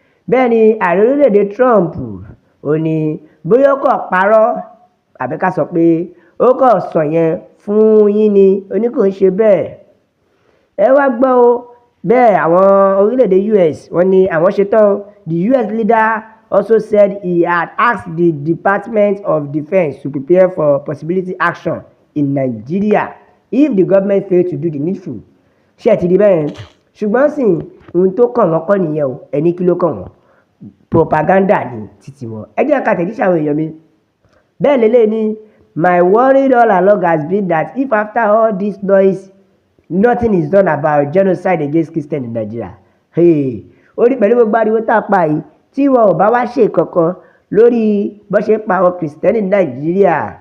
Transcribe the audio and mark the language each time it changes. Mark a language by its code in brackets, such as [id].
[yo] Bẹ́ẹ̀ ni ààrẹ orílẹ̀-èdè Trump ó ní bóyá ó kàn parọ́ àbí ká sọ pé ó kàn sọ yẹn fún yín ni ó ní kò ń ṣe bẹ́ẹ̀. Ẹ wá gbọ́ o bẹ́ẹ̀ àwọn orílẹ̀-èdè US wọ́n ní àwọn ṣetán. [en] The US leader also said he had asked the Department of Defense to prepare for possibility action in Nigeria if the government failed to do the needful. [yo] Ṣé ẹ ti di bẹ́ẹ̀? Ṣùgbọ́n sì ohun tó kàn wọ́n kọ́ nìyẹn o, ẹni kí ló kàn wọ́n? Propaganda ni títí wọn. Ẹ jẹ́ ká tẹ̀jíṣẹ́ àwọn èèyàn mi. Bẹ́ẹ̀ lélẹ̀ ni [en] my worry all along has been that if after all this noise nothing is done about genocide against Christians in Nigeria. [yo] Ó rí pẹ̀lú gbogbo ariwo tá a pa yìí tí wọn ò bá wá ṣe kankan lórí bó ṣe pa àwọn Kìrìsìtẹ́nì ní Nàìjíríà.